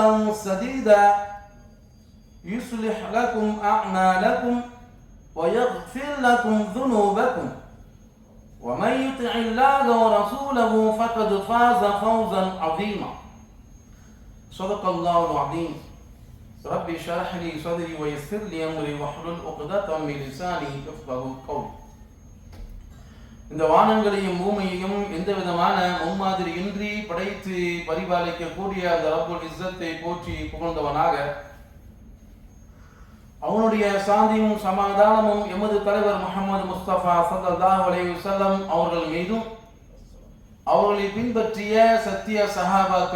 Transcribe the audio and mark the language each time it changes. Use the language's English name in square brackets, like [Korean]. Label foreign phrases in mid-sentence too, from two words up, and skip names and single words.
[Arabic] سديدا يصلح لكم أعمالكم ويغفر لكم ذنوبكم ومن يطع الله ورسوله فقد فاز فوزا عظيما صدق الله العظيم ربي اشرح لي صدري ويسر لي أمري واحلل عقدة من لساني يفقهوا قولي. [Tamil] இந்த வானங்களையும் பூமியையும் எந்த விதமான முன்மாதிரி இன்றி படைத்து பரிபாலிக்கக்கூடிய அந்த [Arabic] رب العزة [Tamil] போற்றி புகழ்ந்தவனாக அவனுடைய சாந்தியும் சமாதானமும் எமது தலைவர் முஹம்மது முஸ்தபா [Arabic] صلى الله عليه وسلم [Tamil] அவர்கள் மீதும் அவர்களை பின்பற்றிய சத்திய சஹாபாக்கள்